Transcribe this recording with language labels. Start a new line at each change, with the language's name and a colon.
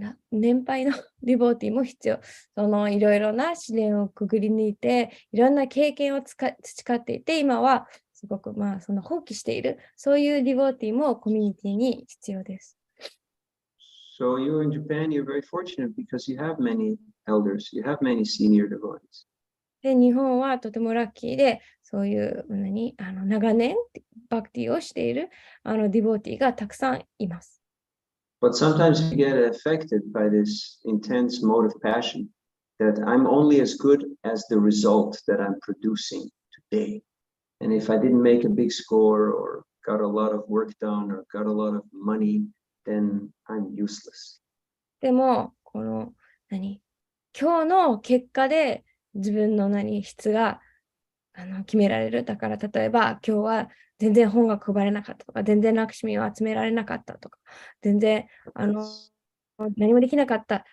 Japanese: 年配のディボーティーも必要。いろいろな試練をくぐり抜いて、いろんな経験を培っていて、今はすごく放棄している、そういうディボーティーもコミュニティに必要です。
English: So you in Japan, you're very fortunate because you have many elders, you have many senior devotees.
Japanese: で、日本はとてもラッキーで、そういう長年バクティをしているディボーティーがたくさんいます。
English: But sometimes we get affected by this intense mode of passion that I'm only as good as the result that I'm producing today. And if I didn't make a big score or got a lot of work done or got a lot of money, then I'm useless.
Japanese: でも、今日の結果で自分の質が決められる。だから例えば今日は全然本が配れなかったとか、全然ラクシミを集められなかったとか、全然何もできなかった。